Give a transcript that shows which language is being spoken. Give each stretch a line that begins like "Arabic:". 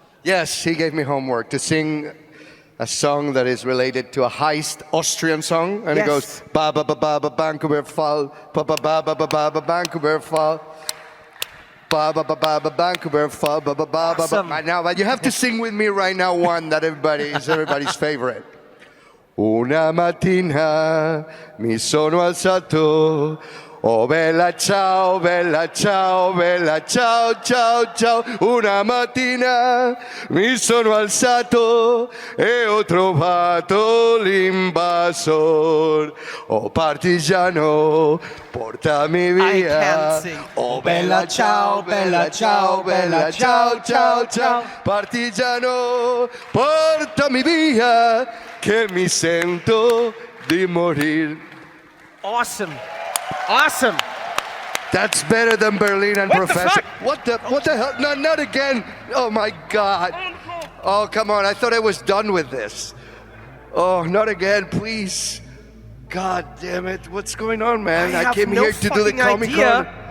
English: Yes, he gave me homework to sing a song that is related to a heist Austrian song, and it goes ba ba ba ba ba Bankenbergfall, ba ba ba ba ba ba ba Bankenbergfall, ba ba ba ba ba Bankenbergfall, ba ba ba ba ba. Right now, but you have to sing with me right now. One that everybody's favorite.
Italian: Una mattina mi sono alzato. Oh bella ciao, bella ciao, bella ciao, ciao, ciao. Una mattina mi sono alzato e ho trovato l'invasor. Oh partigiano, portami via. Oh bella ciao, bella ciao, bella ciao, ciao, ciao. Partigiano, portami via, che mi sento di morir.
English: Awesome. Awesome. That's better than Berlin and Professor. What the hell? No, not again. Oh my God. Oh, come on. I thought I was done with this. Oh, not again, please. God damn it. What's going on, man? I came here to do the Comic-Con.